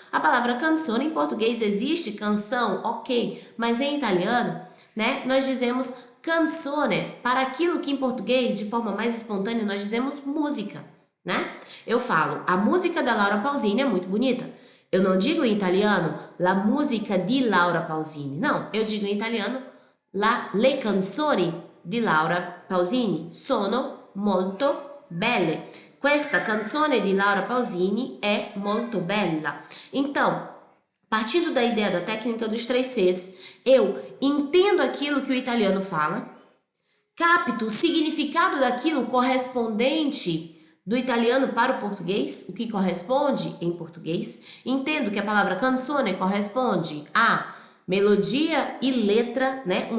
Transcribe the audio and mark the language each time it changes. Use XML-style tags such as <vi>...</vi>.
<pt>A palavra canzone em português existe, canção, ok, mas em italiano, né, nós dizemos canzone para aquilo que em português, de forma mais espontânea, nós dizemos música, né? Eu falo, a música da Laura Pausini é muito bonita. Eu não digo em italiano</pt> <it>la musica di Laura Pausini.</it> <pt>Não, eu digo em italiano</pt> <it>le canzoni di Laura Pausini sono molto belle. Questa canzone di Laura Pausini è molto bella.</it> <pt>Então, partindo da ideia da técnica dos 3 Cs, eu entendo aquilo que o italiano fala, capto o significado daquilo correspondente do italiano para o português, o que corresponde em português, entendo que a palavra canzone corresponde a melodia e letra, né?</pt>